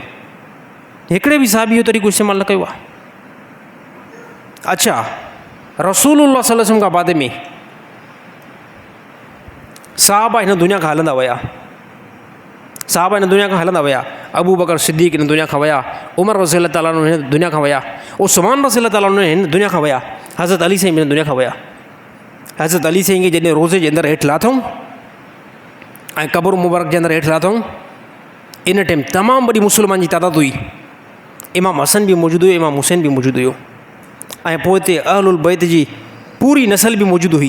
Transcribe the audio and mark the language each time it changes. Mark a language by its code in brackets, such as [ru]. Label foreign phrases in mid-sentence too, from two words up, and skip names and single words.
[sd] हिकिड़े बि साहबी इहो तरीक़ो इस्तेमालु न कयो आहे। अच्छा, [ar] رسول الله صلى الله عليه وسلم [sd] खां बाद में साहबा हिन दुनिया खां हलंदा विया, साहबा हिन दुनिया खां हलंदा विया। अबू बकर सिद्दीक़ हिन दुनिया खां विया, उमर [ar] رضي الله تعالى عنه [sd] हिन दुनिया खां विया, उस्मान [ar] رضي الله تعالى عنه [sd] हिन दुनिया खां विया, हज़रत अली साईं हिन दुनिया खां विया। हज़रत अली साईं खे जॾहिं रोज़े जे अंदरि हेठि लाथऊं ऐं क़ब्र मुबारक जे अंदरि हेठि लाथऊं, इन टाइम तमामु वॾी मुस्लमान जी तादाद हुई। इमाम हसन बि मौजूदु हुयो, इमाम हुसैन बि मौजूदु हुयो ऐं पोइ हिते अहलुल बैत जी पूरी नसल बि मौजूदु हुई।